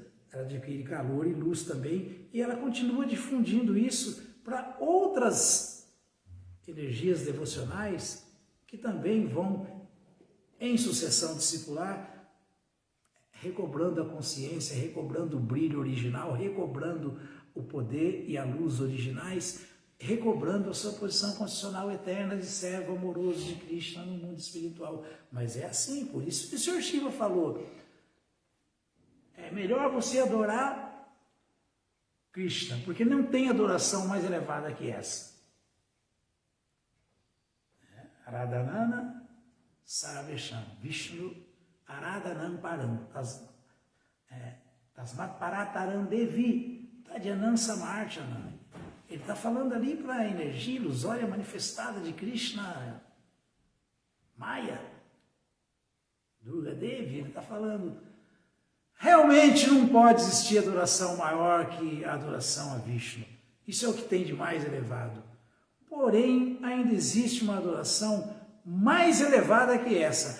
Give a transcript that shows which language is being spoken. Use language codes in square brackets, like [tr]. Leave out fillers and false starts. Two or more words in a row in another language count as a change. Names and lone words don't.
[pt] Ela adquire calor e luz também, e ela continua difundindo isso para outras energias devocionais que também vão, em sucessão discipular, recobrando a consciência, recobrando o brilho original, recobrando o poder e a luz originais, recobrando a sua posição constitucional eterna de servo amoroso de Krishna no mundo espiritual. Mas é assim, por isso que o Sr. Shiva falou, é melhor você adorar Krishna, porque não tem adoração mais elevada que essa. [sa] आराधनान सरवेषम्, विष्णु आराधनम् परम्, तस्मात् परतरम् देवि, तद्यानम् समर्चनम्. [pt] Ele está falando ali para a energia ilusória manifestada de Krishna, Maya, Durga Devi, ele está falando, realmente não pode existir adoração maior que a adoração a Vishnu. Isso é o que tem de mais elevado. Porém, ainda existe uma adoração mais elevada que essa.